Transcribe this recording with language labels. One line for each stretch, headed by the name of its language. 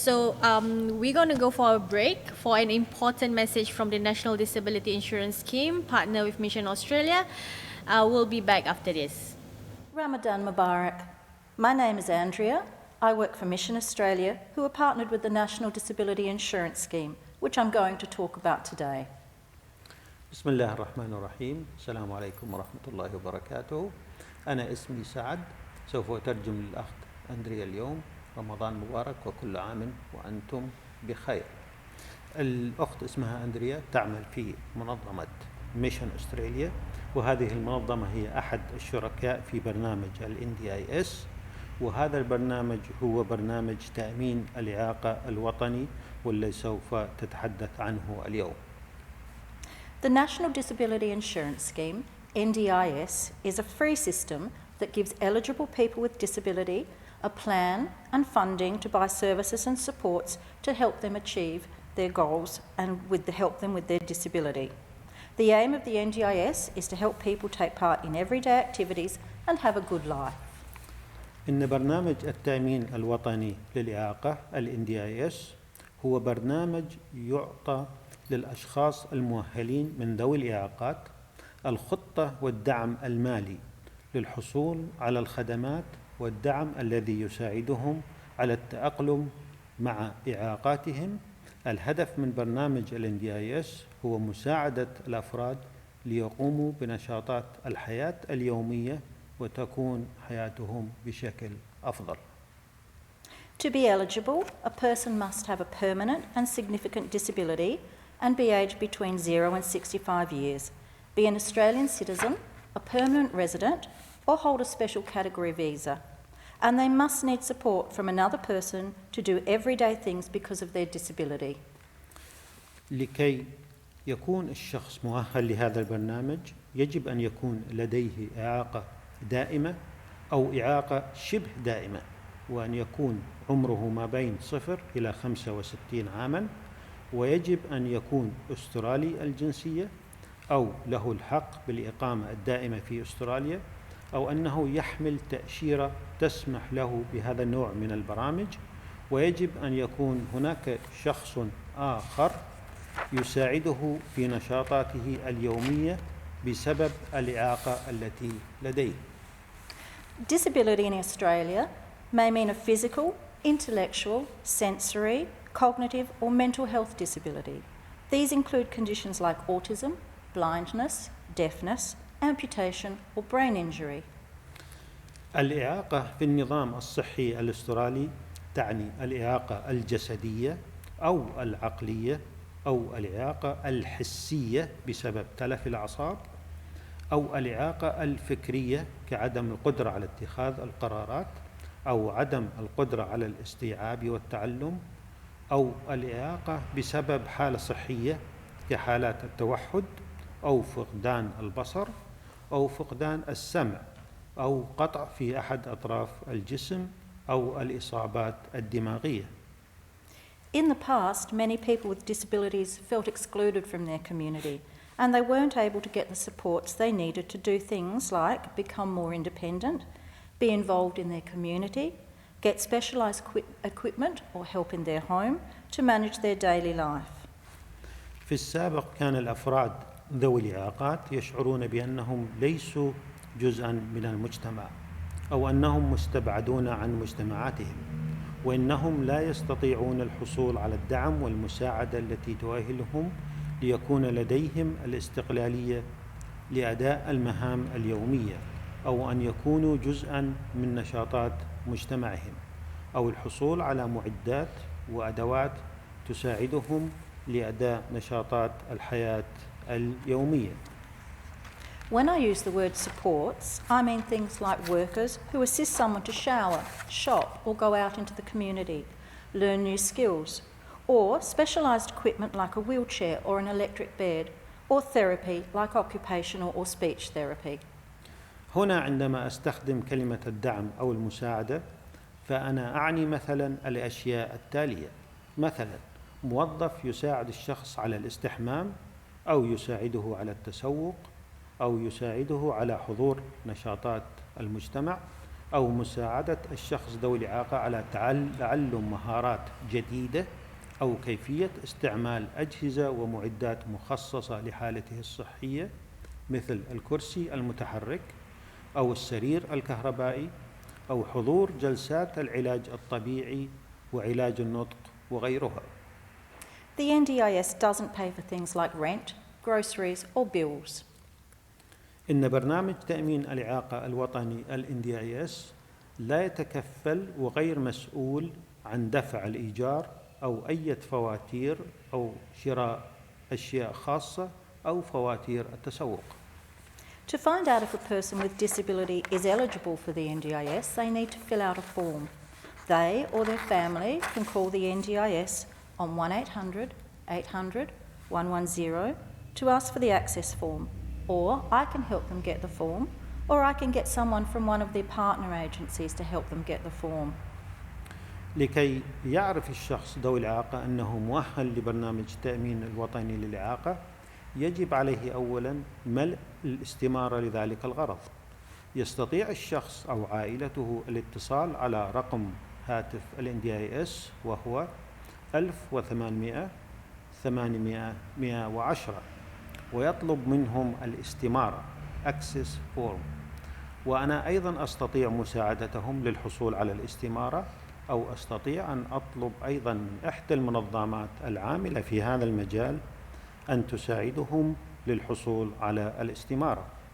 English: So we're going to go for a break for an important message from the National Disability Insurance Scheme, partner with Mission Australia. We'll be back after this. Ramadan Mubarak. My name is Andrea. I work for Mission Australia, who are partnered with the National Disability Insurance Scheme, which I'm going to talk about today.
Arabic: بسم الله الرحمن الرحيم. السلام عليكم ورحمة الله وبركاته. أنا اسمي سعد، سوف أترجم للأخت أندريا اليوم. رمضان مبارك وكل عام وأنتم بخير. الأخت اسمها أندريا، تعمل في منظمة ميشن أستراليا، وهذه المنظمة هي أحد الشركاء في برنامج NDIS، وهذا البرنامج هو برنامج تأمين الإعاقة الوطني والذي سوف تتحدث عنه اليوم.
English: The National Disability Insurance Scheme, NDIS, is a free system that gives eligible people with disability a plan and funding to buy services and supports to help them achieve their goals and help them with their disability. The aim of the NDIS is to help people take part in everyday activities and have a good life.
Arabic: إن برنامج التأمين الوطني للإعاقة NDIS هو برنامج يعطى للأشخاص المؤهلين من ذوي الإعاقات الخطة والدعم المالي للحصول على الخدمات والدعم الذي يساعدهم على التأقلم مع إعاقاتهم. الهدف من برنامج NDIS هو مساعدة الأفراد ليقوموا بنشاطات الحياة اليومية وتكون حياتهم بشكل أفضل.
English: To be eligible, a person must have a permanent and significant disability and be aged between 0 and 65 years, be an Australian citizen, a permanent resident, or hold a special category visa. And they must need support from another person to do everyday things because of their disability.
Arabic: لكي يكون الشخص مؤهل لهذا البرنامج يجب أن يكون لديه إعاقة دائمة أو إعاقة شبه دائمة، وأن يكون عمره ما بين 0 إلى 65 عاماً، ويجب أن يكون أسترالي الجنسية أو له الحق بالإقامة الدائمة في أستراليا، أو أنه يحمل تأشيرة تسمح له بهذا النوع من البرامج، ويجب أن يكون هناك شخص آخر يساعده في نشاطاته اليومية بسبب الإعاقة التي لديه.
English: Disability in Australia may mean a physical, intellectual, sensory, cognitive or mental health disability. These include conditions like autism, blindness, deafness, amputation or brain injury.
Arabic: الإعاقة في النظام الصحي الأسترالي تعني الإعاقة الجسدية أو العقلية أو الإعاقة الحسية بسبب تلف الأعصاب، أو الإعاقة الفكرية كعدم القدرة على اتخاذ القرارات أو عدم القدرة على الاستيعاب والتعلم، أو الإعاقة بسبب حالة صحية كحالات التوحد أو فقدان البصر أو فقدان السمع أو قطع في أحد أطراف الجسم أو الإصابات الدماغية.
English: In the past, many people with disabilities felt excluded from their community and they weren't able to get the supports they needed to do things like become more independent, be involved in their community, get specialised equipment or help in their home to manage their daily life.
Arabic: في السابق كان الأفراد ذوي الإعاقات يشعرون بأنهم ليسوا جزءاً من المجتمع أو أنهم مستبعدون عن مجتمعاتهم، وإنهم لا يستطيعون الحصول على الدعم والمساعدة التي تؤهلهم ليكون لديهم الاستقلالية لأداء المهام اليومية، أو أن يكونوا جزءاً من نشاطات مجتمعهم، أو الحصول على معدات وأدوات تساعدهم لأداء نشاطات الحياة اليومية.
English: When I use the word supports, I mean things like workers who assist someone to shower, shop, or go out into the community, learn new skills, or specialised equipment like a wheelchair or an electric bed, or therapy like occupational or speech therapy.
Arabic: هنا عندما أستخدم كلمة الدعم أو المساعدة فأنا أعني مثلا الأشياء التالية: مثلا موظف يساعد الشخص على الاستحمام، أو يساعده على التسوق، أو يساعده على حضور نشاطات المجتمع، أو مساعدة الشخص ذوي الإعاقة على تعلم مهارات جديدة، أو كيفية استعمال أجهزة ومعدات مخصصة لحالته الصحية مثل الكرسي المتحرك أو السرير الكهربائي، أو حضور جلسات العلاج الطبيعي وعلاج النطق وغيرها.
English: The NDIS doesn't pay for things like rent, groceries, or bills.
Arabic: إن برنامج تأمين الإعاقة الوطني NDIS لا يتكفل وغير مسؤول عن دفع الإيجار أو أي فواتير أو شراء أشياء خاصة أو فواتير التسوق.
English: To find out if a person with disability is eligible for the NDIS, they need to fill out a form. They or their family can call the NDIS on 1800 800 110 to ask for the access form, or I can help them get the form, or I can get someone from one of their partner agencies to help them get the form.
Arabic: لكي يعرف الشخص ذوي الإعاقة أنه مؤهل لبرنامج التأمين الوطني للإعاقة، يجب عليه أولاً ملء الاستمارة لذلك الغرض. يستطيع الشخص أو عائلته الاتصال على رقم هاتف NDIS وهو 1800 800 110 ويطلب منهم الاستمارة Access Form، وأنا أيضاً أستطيع مساعدتهم للحصول على الاستمارة، أو أستطيع أن أطلب أيضاً من إحدى المنظمات العاملة في هذا المجال أن تساعدهم للحصول على الاستمارة.